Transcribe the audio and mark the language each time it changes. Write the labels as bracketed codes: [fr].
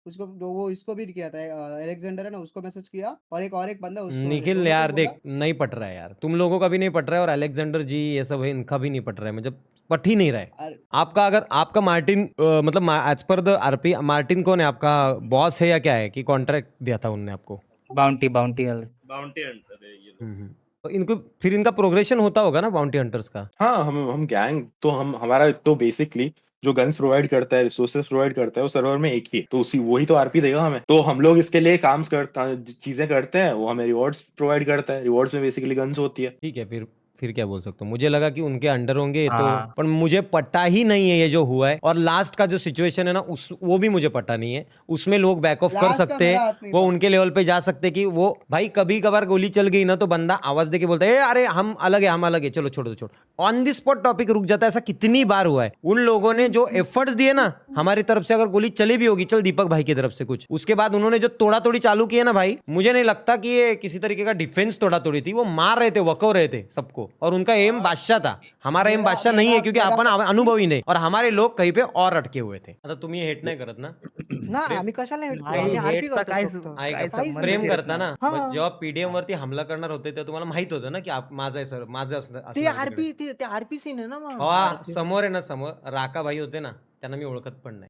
[hi] उसको वो इसको भी किया था, अलेक्जेंडर है ना, उसको मैसेज किया, और एक बंदा उसको। निखिल यार देख, नहीं पट रहा है यार, तुम लोगों का भी नहीं पट रहा है, और अलेक्जेंडर जी ये सब है, इनका भी नहीं पट रहा है, मतलब पट ही नहीं रहा है। आपका अगर आपका मार्टिन मतलब as per the RP Martin कौन है? आपका बॉस है या क्या है कि कॉन्ट्रैक्ट दिया था उनने आपको? बाउंटी हंटर है ये लोग। तो इनको फिर इनका प्रोग्रेशन होता होगा ना बाउंटी हंटर्स का? हाँ, हम गैंग तो हमारा तो बेसिकली जो गन्स प्रोवाइड करता है, रिसोर्सेज प्रोवाइड करता है, वो सर्वर में एक ही, तो वही तो आरपी देगा हमें। तो हम लोग इसके लिए काम चीजें करते हैं, वो हमें रिवॉर्ड्स प्रोवाइड करता है, रिवॉर्ड्स में बेसिकली गन्स होती है। ठीक है, फिर क्या बोल सकता हूँ, मुझे लगा कि उनके अंडर होंगे तो, पर मुझे पता ही नहीं है ये जो हुआ है। और लास्ट का जो सिचुएशन है ना, वो भी मुझे पता नहीं है, उसमें लोग बैक ऑफ कर सकते हैं, वो उनके लेवल पे जा सकते कि वो भाई कभी कभार गोली चल गई ना, तो बंदा आवाज देके बोलता है अरे हम अलग है, चलो छोड़ो। ऑन द स्पॉट टॉपिक रुक जाता है। ऐसा कितनी बार हुआ है। उन लोगों ने जो एफर्ट्स दिए ना हमारी तरफ से, अगर गोली चली भी होगी, चल दीपक भाई की तरफ से कुछ, उसके बाद उन्होंने जो तोड़ा तोड़ी चालू की है ना भाई, मुझे नहीं लगता कि ये किसी तरीके का डिफेंस तोड़ा तोड़ी थी। वो मार रहे थे, वको रहे थे सबको, और उनका एम बादशाह था। हमारा एम बादशाह नहीं है, क्योंकि अपन अनुभवी नहीं, और हमारे लोग कहीं पे और अटके हुए थे। [mr] आता तुम्ही हेट नाही करत ना? ना आम्ही कशाला हेट करतो? प्रेम करता ना, जेव्हा पीडीएम वरती हमला करणार होते तेव्हा तुम्हाला माहित होतं ना की माझा आहे सर, माझं असणार। आरपी सीन आहे ना, समोर आहे ना, समोर राका भाई होते ना, त्यांना मी ओळखत पण नाही.